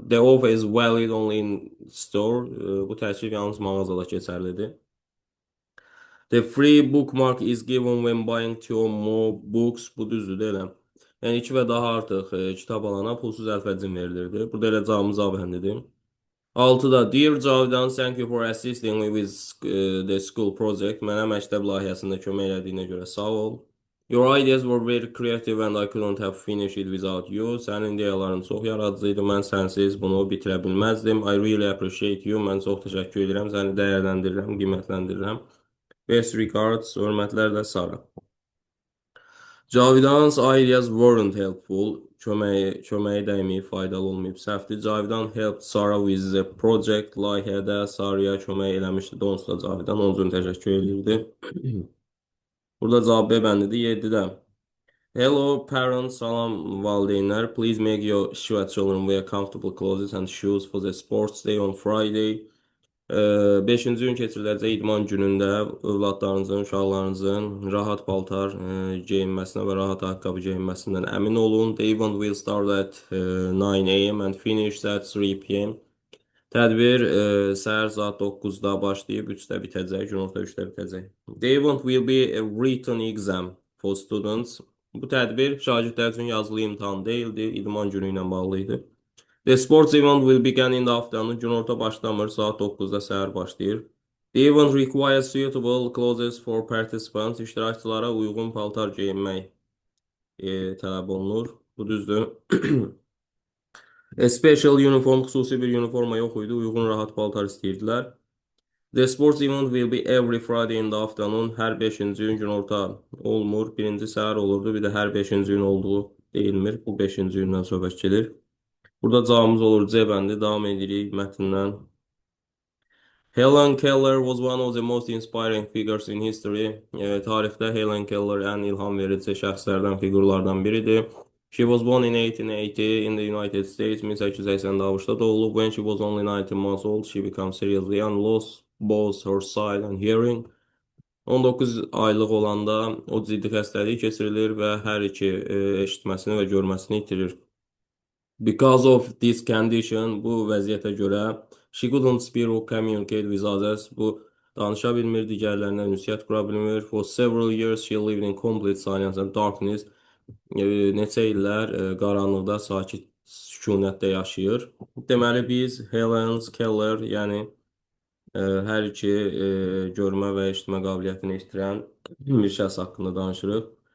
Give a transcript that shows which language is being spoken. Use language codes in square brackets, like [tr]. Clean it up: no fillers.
[en] The offer is valid only in store. [az] Bu təklif yalnız mağazada keçərlidir. [en] The free bookmark is given when buying 2 or more books. [az] Bu düzdür deyiləm. Yəni 2 və daha artıq kitab alana pulsuz əlfəcin verilirdi. Burada elə cavabımız A bəndidir. 6-da [en] Dear Cavidan, thank you for assisting me with the school project. [az] Mənə məktəb layihəsində kömək elədiyinə görə sağ ol. [en] Your ideas were very creative and I couldn't have finished it without you. [az] Sənin ideyaların çox yaradıcı idi. Mən sənsiz bunu bitirə bilməzdim. [en] I really appreciate you. [az] Mən çox təşəkkür edirəm. Səni dəyərləndirirəm, qiymətləndirirəm. [en] Best regards, [az] hörmətlərlə [en] Sara. Cavidan's ideas weren't helpful. [az] Köməyi dəyməyib, faydalı olmayıb, səhvdir. [en] Cavidan helped Sara with the project. [az] Layihədə Saraya kömək eləmişdi. Onsuz da Cavidan onun üçün təşəkkür edirdi. Burada cavab B bəndidir. 7-də. [en] Hello parents, [az] salam valideynlər. [en] Please make your sure children wear comfortable clothes and shoes for the sports day on Friday. [az] 5-ci gün keçiriləcək idman günündə övladlarınızın, uşaqlarınızın rahat paltar geyinməsinə və rahat ayaqqabı geyinməsindən əmin olun. [en] The event will start at 9 AM and finish at 3 PM. [az] Tədbir səhər saat 9-da başlayıb 3-də bitəcək, günorta 3-də bitəcək. [en] The event will be a written exam for students. [az] Bu tədbir şagirdlər üçün yazılı imtahan deyildi, idman günü ilə bağlı idi. [en] The sports event will begin in the afternoon. [az] Günorta başlamır, saat 9-da səhər başlayır. [en] The event requires suitable clothes for participants. [az] İştirakçılara uyğun paltar geyinmək tələb olunur. Bu düzdür. [en] A special uniform, [az] xüsusi bir uniforma yox idi. Uyğun rahat paltar istəyirdilər. [en] The sports event will be every Friday in the afternoon. [az] Hər 5-ci gün günorta olmur. Birinci səhər olurdu. Bir də hər 5-ci gün olduğu deyilmir. Bu 5-ci gündən söhbət gedir. Burada cavabımız olur C bəndi. Davam edirik mətndən. [en] Helen Keller was one of the most inspiring figures in history. [az] Tarixdə Helen Keller ən ilham verici şəxslərdən, figurlardan biridir. [en] She was born in 1880 in the United States. [az] 1880-də ABŞ-da doğulub. [en] When she was only 19 months old, she became seriously and lost both her sight and hearing. [az] 19 aylıq olanda o ciddi xəstəlik keçirilir və hər iki eşitməsini və görməsini itirir. [en] Because of this condition, [az] bu vəziyyətə görə [en] she couldn't speak or communicate with others. [az] Bu danışa bilmir, digərlərinə ünsiyyət qura bilmir. [en] For several years she lived in complete silence and darkness. [az] Neçə illər qaranlıqda sakit sükunətdə yaşayır. Deməli biz Helen Keller, yəni hər iki görmə və eşitmə qabiliyyətini itirən bir şəxs haqqında danışırıq.